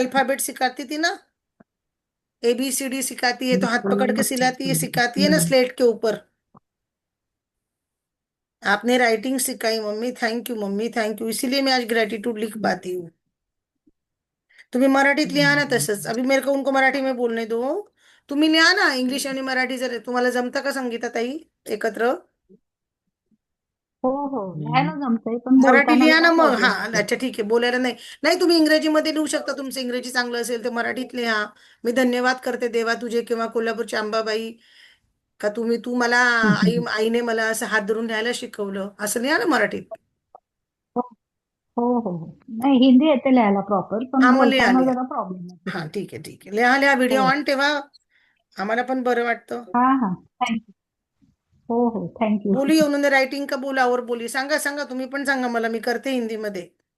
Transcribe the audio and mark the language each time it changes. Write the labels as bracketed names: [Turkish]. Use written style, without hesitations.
[Hindi] Alphabet सिखाती थी ना, ABCD सिखाती है, तो हाथ पकड़ के सिलाती है, सिखाती है ना स्लेट के ऊपर। आपने राइटिंग सिखाई mummy, thank you mummy, thank you, इसीलिए मैं आज ग्रेटिट्यूड लिख पाती हूँ. [Marathi] तुम्ही मराठीत लिहा ना तसंच, [Hindi] अभी मेरे को उनको मराठी में बोलने दो. [Marathi] तुम्ही लिहा ना इंग्लिश आणि मराठी, जर तुम्हाला जमतं का संगीता ताई एकत्र? हो हो, लिहायला जमतंय पण मराठी बोलताना लिहा जरा ना मग. हा, प्रॉब्लेम येतो. अच्छा ठीक आहे, बोलायला नाही. नाही, तुम्ही इंग्रजीमध्ये लिहू शकता, तुमचं इंग्रजी चांगलं असेल तर मराठीत लिहा. मी धन्यवाद करते देवा तुझे, किंवा कोल्हापूरच्या अंबाबाई, का तू मला, आईने मला असं हात धरून लिहायला शिकवलं, असं लिहा ना मराठीत. हो हो हो हो. नाही, हिंदी येते लिहायला प्रॉपर, हा, पण मग लिहा बोलताना लिहा. जरा प्रॉब्लेम येतो. हा ठीक आहे ठीक आहे, लिहा लिहा, व्हिडिओ हो. ऑन ठेवा, आम्हाला पण बरं वाटतं. [Hindi] हाँ हाँ, थैंक हो हो, थैंक यू. बोलिए, उन्होंने राइटिंग का बोला, और बोलिए, [Marathi] सांगा सांगा, तुम्ही पण सांगा मला, मी करते हिंदीमध्ये.